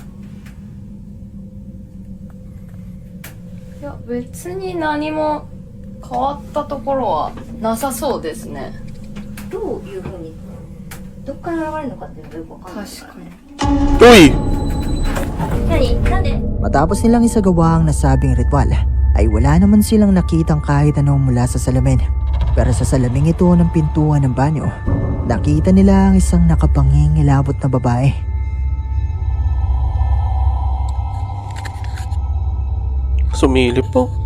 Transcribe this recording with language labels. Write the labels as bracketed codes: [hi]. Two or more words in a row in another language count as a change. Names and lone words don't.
[ja] いや、別に何も変わったところはなさそうですね。どういう風にどっから現れるのかっていうのがよくわかんないからね。 [tl] Uy! [ja] 何？なんで？ [tl] Matapos nilang isagawa ang nasabing ritual, ay wala naman silang nakitang kahit anong mula sa salamin. Pero sa salaming ito ng pintuan ng banyo, nakita nila ang isang nakapangingilabot na babae. Sumilip po.